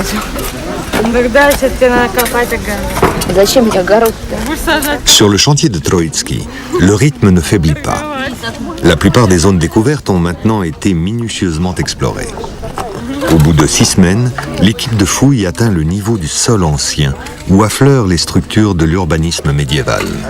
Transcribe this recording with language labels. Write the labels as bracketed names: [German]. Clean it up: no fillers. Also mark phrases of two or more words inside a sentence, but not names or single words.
[Russian] Тогда сейчас тебе надо копать огород. Зачем мне огород? [French] Sur le chantier de Troïtski, le rythme ne faiblit pas. La plupart des zones découvertes ont maintenant été minutieusement explorées. Au bout de 6 semaines, l'équipe de fouilles atteint le niveau du sol ancien, où affleurent les structures de l'urbanisme médiéval.